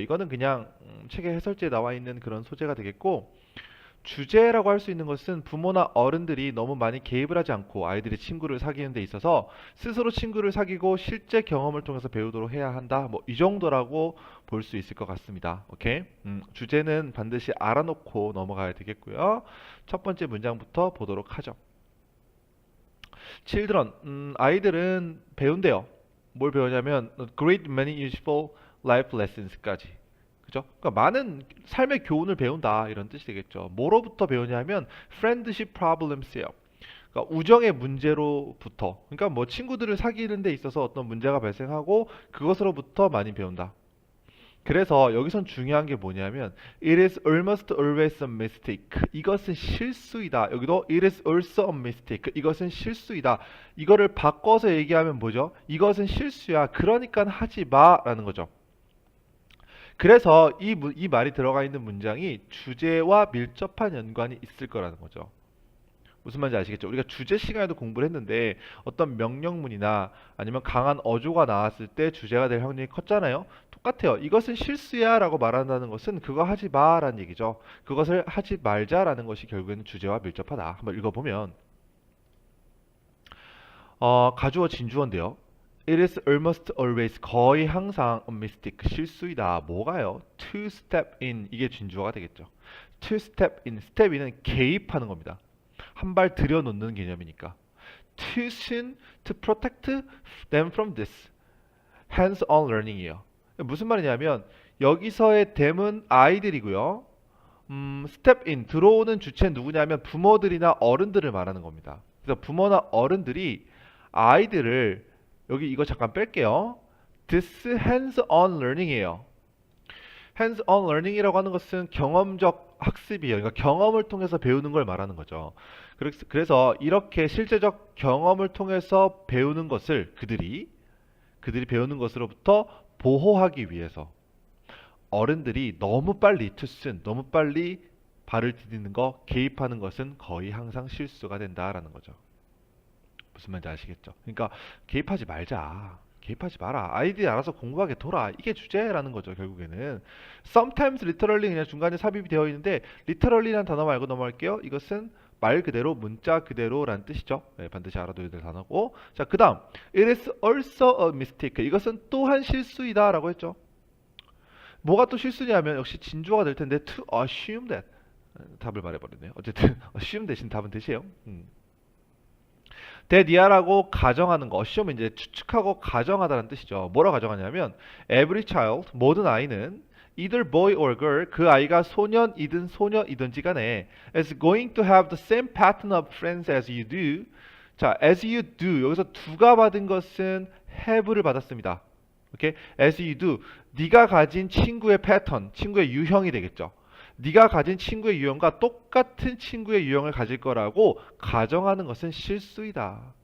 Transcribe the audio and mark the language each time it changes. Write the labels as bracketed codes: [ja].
[ko] 이거는 그냥 책의 해설지에 나와 있는 그런 소재가 되겠고 주제라고 할 수 있는 것은 부모나 어른들이 너무 많이 개입을 하지 않고 아이들이 친구를 사귀는 데 있어서 스스로 친구를 사귀고 실제 경험을 통해서 배우도록 해야 한다. 뭐 이 정도라고 볼 수 있을 것 같습니다. 오케이? 주제는 반드시 알아놓고 넘어가야 되겠고요. 첫 번째 문장부터 보도록 하죠. Children, 아이들은 배운대요. 뭘 배우냐면 [en] great many useful life lessons까지. [ko] 그죠? 그러니까 많은 삶의 교훈을 배운다 이런 뜻이 되겠죠. 뭐로부터 배우냐면 [en] friendship problems [ko] 예요. 그러니까 우정의 문제로부터. 그러니까 뭐 친구들을 사귀는 데 있어서 어떤 문제가 발생하고 그것으로부터 많이 배운다. 그래서 여기선 중요한 게 뭐냐면 [en] it is almost always a mistake. [ko] 이것은 실수이다. 여기도 [en] it is also a mistake. [ko] 이것은 실수이다. 이거를 바꿔서 얘기하면 뭐죠? 이것은 실수야. 그러니까 하지 마라는 거죠. 그래서 이 말이 들어가 있는 문장이 주제와 밀접한 연관이 있을 거라는 거죠. 무슨 말인지 아시겠죠? 우리가 주제 시간에도 공부를 했는데 어떤 명령문이나 아니면 강한 어조가 나왔을 때 주제가 될 확률이 컸잖아요. 똑같아요. 이것은 실수야 라고 말한다는 것은 그거 하지 마 라는 얘기죠. 그것을 하지 말자 라는 것이 결국에는 주제와 밀접하다. 한번 읽어보면 가주어 진주어인데요. [en] It is almost always [ko] 거의 항상 [en] a mistake [ko] 실수이다. 뭐가요? [en] To step in [ko] 이게 진주어가 되겠죠. [en] To step in step in [ko] 은 개입하는 겁니다. 한 발 들여놓는 개념이니까. [en] Too soon to protect them from this. Hands-on learning이에요. [ko] 무슨 말이냐면 여기서의 them은 아이들이고요. step in 들어오는 주체는 누구냐면 부모들이나 어른들을 말하는 겁니다. 그래서 부모나 어른들이 아이들을 여기 이거 잠깐 뺄게요. [en] This hands-on learning이에요. [ko] hands-on learning이라고 하는 것은 경험적 학습이에요. 그러니까 경험을 통해서 배우는 걸 말하는 거죠. 그래서 이렇게 실제적 경험을 통해서 배우는 것을 그들이 배우는 것으로부터 보호하기 위해서 어른들이 너무 빨리 투슨, 너무 빨리 발을 디디는 거, 개입하는 것은 거의 항상 실수가 된다라는 거죠. 무슨 말인지 아시겠죠? 그러니까 개입하지 말자. 개입하지 마라. 아이들이 알아서 공부하게 둬라. 이게 주제라는 거죠, 결국에는. [en] Sometimes literally [ko] 그냥 중간에 삽입이 되어 있는데 literally라는 단어 말고 넘어갈게요. 이것은 말 그대로, 문자 그대로라는 뜻이죠. 네, 반드시 알아둬야 될 단어고. 자, 그 다음. [en] It is also a mistake. [ko] 이것은 또한 실수이다 라고 했죠. 뭐가 또 실수냐면 역시 진주어가 될 텐데 [en] to assume that. [ko] 답을 말해버렸네요. 어쨌든 assume 대신 답은 대시에요. 대니아라고 가정하는 거, assume 이제 추측하고 가정하다는 뜻이죠. 뭐라 가정하냐면 [en] every child, [ko] 모든 아이는 [en] either boy or girl, [ko] 그 아이가 소년이든 소녀이든지 간에 [en] is going to have the same pattern of friends as you do. [ko] 자, [en] as you do [ko] 여기서 do가 받은 것은 have를 받았습니다. 오케이? [en] as you do [ko] 네가 가진 친구의 패턴, 친구의 유형이 되겠죠. 네가 가진 친구의 유형과 똑같은 친구의 유형을 가질 거라고 가정하는 것은 실수이다.